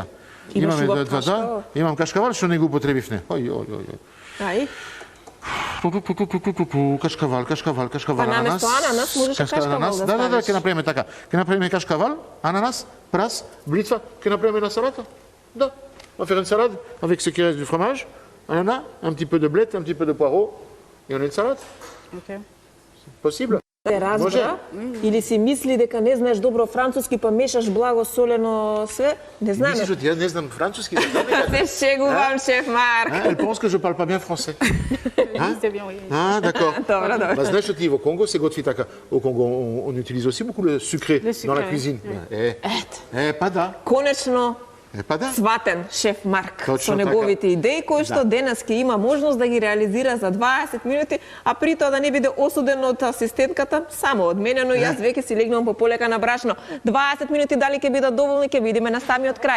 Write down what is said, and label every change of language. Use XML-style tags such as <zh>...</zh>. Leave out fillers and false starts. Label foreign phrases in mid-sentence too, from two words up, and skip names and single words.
<mk>Имаш убав кашкавал? Имам кашкавал што не го употребивме. Ај. Кашкавал, Па наместо ананас можеше кашкавал да ставиш. Да, ќе направиме така. Ќе направиме кашкавал, ананас, прас, блитва, ќе направиме на салата. Да.</mk> <fr>On va faire une salade avec ce qui reste du fromage, ananas, un petit peu de blette, un petit peu de poireau, et on a une salade.</fr> <mk>Океј. Possible? Те разбра, или си мисли дека не знаеш добро француски, па мешаш благо солено све, не знаеме. Мислиш ότι ја не знам француски? Се шегувам, шеф Марк.</mk> <fr>Elle pense que je parle pas bien français. C'est bien, oui. Ah, d'accord.</fr> <mk>Добро. Bah, знаеш ότι во Конго се готви така.</mk> <fr>Au Congo, on utilise aussi beaucoup le sucré dans la cuisine.</fr> <mk>Па да. Конечно, Па да. сватен шеф Марк Точно со неговите идеи кои што денес ќе има можност да ги реализира за 20 минути, а при тоа да не биде осуден од асистентката, само одменено. Јас веќе си легнувам по полека на брашно. 20 минути дали ќе бидат доволни, ќе видиме на самиот крај.</mk>